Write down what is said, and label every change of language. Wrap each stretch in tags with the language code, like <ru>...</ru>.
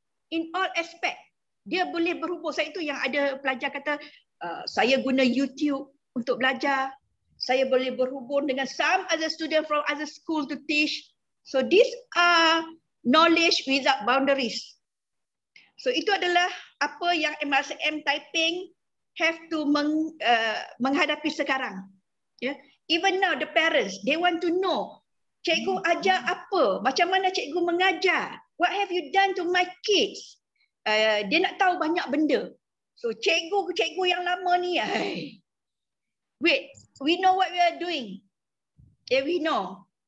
<en>In all aspect.</en> <ms>Dia boleh berhubung. Saya itu yang ada pelajar kata, saya guna YouTube untuk belajar. Saya boleh berhubung dengan</ms> <en>some other student from other school to teach. So these are knowledge without boundaries.</en> <ms>So itu adalah apa yang MRCM Taiping</ms> <en>have to</en> <ms>menghadapi sekarang.</ms> <en>Yeah. Even now the parents, they want to know,</en> <ms>cikgu ajar apa? Macam mana cikgu mengajar?</ms> <en>What have you done to my kids?</en> <ms>Dia nak tahu banyak benda. So cikgu yang lama ni,</ms> <en>wait, we know what we are doing. Yeah, we know.</en>